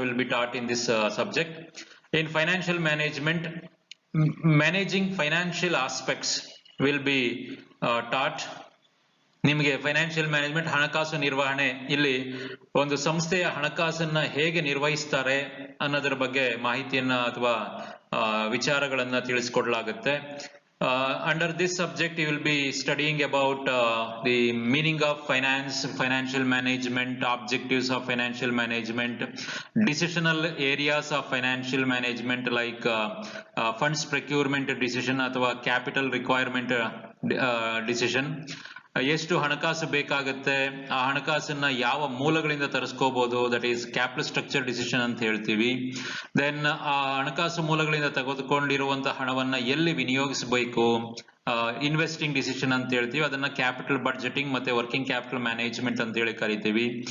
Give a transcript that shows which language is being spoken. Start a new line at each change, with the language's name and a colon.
English: will be taught in this subject. In financial management, managing financial aspects will be taught.
Kannada: ನಿಮಗೆ financial management, ಹಣಕಾಸು ನಿರ್ವಹಣೆ, ಇಲ್ಲಿ ಒಂದು ಸಂಸ್ಥೆಯ ಹಣಕಾಸನ್ನ ಹೇಗೆ ನಿರ್ವಹಿಸ್ತಾರೆ ಅನ್ನೋದರ ಬಗ್ಗೆ ಮಾಹಿತಿಯನ್ನ ಅಥವಾ ವಿಚಾರಗಳನ್ನ ತಿಳಿಸಿಕೊಡಲಾಗುತ್ತೆ.
English: Under this subject you will be studying about the meaning of finance, financial management, objectives of financial management, decisional areas of financial management like funds procurement decision ಅಥವಾ capital requirement decision.
Kannada: ಎಷ್ಟು ಹಣಕಾಸು ಬೇಕಾಗುತ್ತೆ, ಆ ಹಣಕಾಸನ್ನ ಯಾವ ಮೂಲಗಳಿಂದ ತರಿಸ್ಕೋಬಹುದು,
English: that is capital structure decision
Kannada: ಅಂತ ಹೇಳ್ತೀವಿ. Then ಆ ಹಣಕಾಸು ಮೂಲಗಳಿಂದ ತೆಗೆದುಕೊಂಡಿರುವಂತಹ ಹಣವನ್ನ ಎಲ್ಲಿ ವಿನಿಯೋಗಿಸಬೇಕು, ಇನ್ವೆಸ್ಟಿಂಗ್ ಡಿಸಿಷನ್ ಅಂತ ಹೇಳ್ತೀವಿ. ಅದನ್ನ ಕ್ಯಾಪಿಟಲ್ ಬಡ್ಜೆಟಿಂಗ್ ಮತ್ತೆ ವರ್ಕಿಂಗ್ ಕ್ಯಾಪಿಟಲ್ ಮ್ಯಾನೇಜ್ಮೆಂಟ್ ಅಂತ ಹೇಳಿ ಕರಿತೀವಿ.